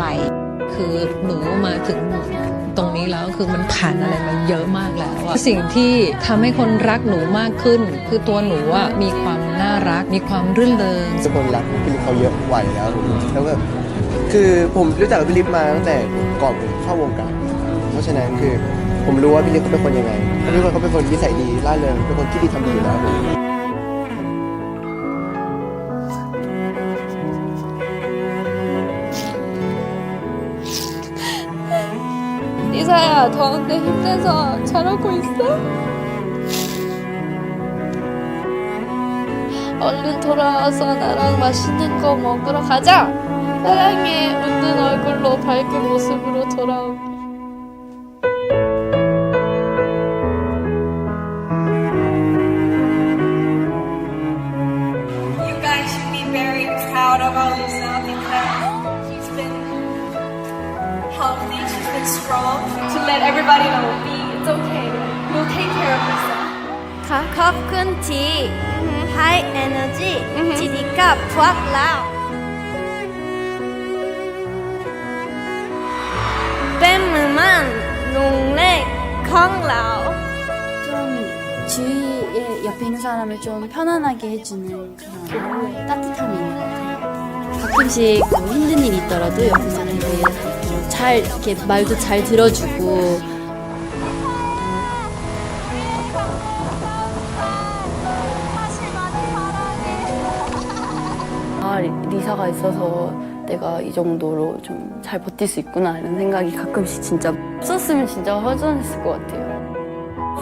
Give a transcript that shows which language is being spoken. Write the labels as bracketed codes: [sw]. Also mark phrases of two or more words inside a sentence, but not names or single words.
[th] คือหนูมาถึงตรงนี้แล้วคือมันผ่านอะไรมาเยอะมากแล้วอะสิ่งที่ทำให้คนรักหนูมากขึ้นคือตัวหนูอะมีความน่ารักมีความรื่นเริง ทุกคนรักพี่ลิฟเขาเยอะไหวแล้วแล้วแบบคือผมรู้จักพี่ลิฟมาตั้งแต่ก่อนผมเข้าวงการเพราะฉะนั้นคือผมรู้ว่าพี่ลิฟเขาเป็นคนยังไงพี่ลิฟเขาเป็นคนนิสัยดีร่าเริงเป็นคนที่ดีทำดีอยู่แล้ว [ko] 리사야 더운데 힘내서 잘하고 있어? 얼른 돌아와서 나랑 맛있는 거 먹으러 가자. 사랑해. 웃는 얼굴로 밝은 모습으로 돌아오게. [en] You guys should be very proud of Alisa because she's been healthy, she's been strong. To let everybody know, it's okay. We'll take care of Lisa. [th] ขอบคุณที่ให้ energy ที่ดีกับพวกเราเป็นเหมือนมันลุงเล็กของเรา [ko] 좀 주위에 옆에 있는 사람을 좀 편안하게 해주는 그런 따뜻함이 있는 것 같아요. 가끔씩 힘든 일이 있더라도 옆에 사람이 잘 이렇게 말도 잘 들어주고 리사가 있어서 내가 이 정도로 좀 잘 버틸 수 있구나 이런 생각이 가끔씩 진짜 없었으면 진짜 허전했을 것 같아요.